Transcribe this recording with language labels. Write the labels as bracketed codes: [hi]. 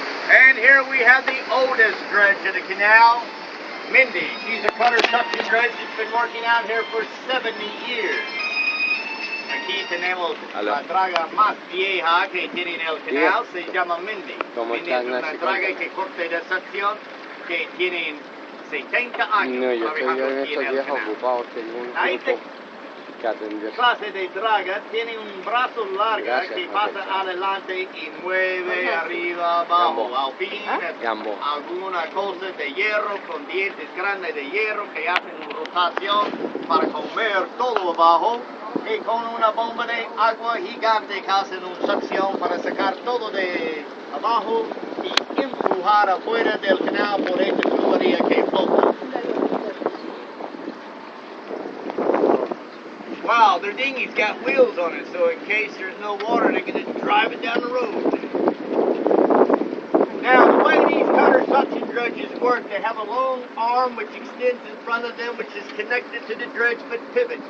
[en] And here we have the oldest dredge of the canal, Mindy. She's a cutter suction dredge that's been working out here for 70 years. [es] Aquí tenemos la draga más vieja que tiene en el canal, se llama Mindy. Mindy es una draga que corte de succión que tienen 70 años. No, yo estoy en estos días ocupado, tengo un grupo que atender. Clase de draga tiene un brazo largo que pasa adelante y mueve arriba, abajo. Al fin, alguna cosa de hierro con dientes grandes de hierro que hacen rotación para comer todo abajo. Y con una bomba de agua gigante que hacen una succión para sacar todo de abajo y empujar afuera del canal por esta tubería que flota. [en] Wow, their dinghy's got wheels on it, so in case there's no water, they can just drive it down the road. Now, the way these cutter suction dredges work, they have a long arm which extends in front of them, which is connected to the dredge but pivots.